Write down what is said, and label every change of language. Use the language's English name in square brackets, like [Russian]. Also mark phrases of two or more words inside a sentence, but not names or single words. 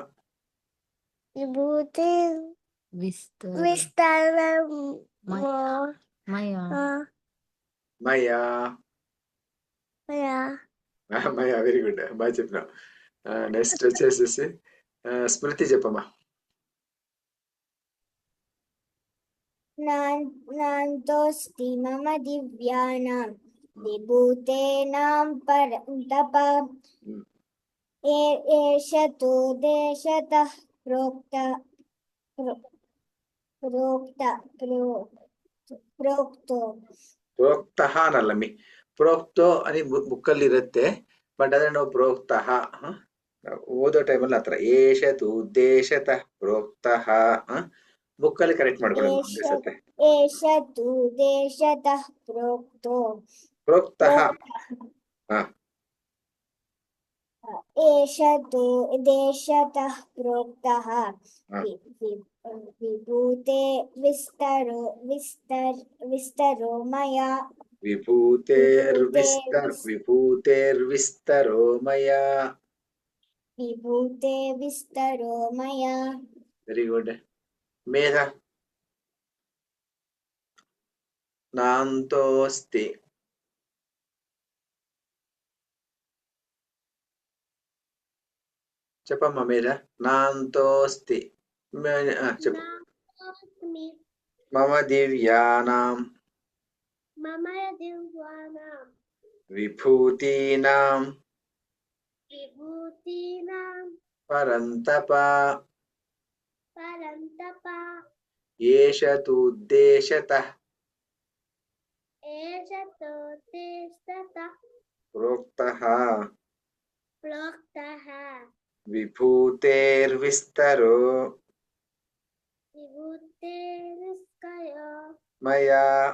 [Sanskrit] విభూతిర్విస్తరో మయా. మయా. [Telugu] మయా. [English] very good. [Telugu] బాగా చెప్పినావు. నెక్స్ట్ వచ్చేసేసి స్మృతి చెప్పమ్మా. [Sanskrit] नान्तोऽस्ति मम दिव्यानां विभूतेनां परन्तप एष तु देशतः प्रोक्तो [Kannada] ಪ್ರೋಕ್ತಃ ಅನ್ನಲ್ಲಮ್ಮಿ, ಪ್ರೋಕ್ತೋ అని ಬುಕ್ಕಲ್ಲಿ ಇರುತ್ತೆ. ಬಟ್ ಅದ್ರೆ ನಾವು ಪ್ರೋಕ್ತಃ ಓದೋ ಟೈಮಲ್ಲಿ ಆತರ [Sanskrit] ಏಷತು ಉದ್ದೇಶತಃ ಪ್ರೋಕ್ತಃ [Kannada] ಬುಕ್ಕಲ್ಲಿ ಕರೆಕ್ಟ್ ಮಾಡ್ಕೊಳ್ಳಿ ಒಂದೇ ಸತೆ. [Sanskrit] एष तु देशतः प्रोक्तो ಪ್ರೋಕ್ತಃ एष तु देशतः प्रोक्तः विभूते विस्तरो मया ವಿಭೂತೇರ್ವಿಸ್ತರೋ ಮಯಾ. विभूते विस्तरो मया. [English] very good. [Telugu] ಮೇಧ ನಾಂತೋಸ್ತಿ చెప్పమ్మ మేధ. నాంతోస్తి చెప్పు. [Sanskrit] మమ దివ్యానాం విభూతీనాం పరంతప ఏష తు ఉద్దేశతః ప్రోక్తః విభూతేర్విస్తరో మయా.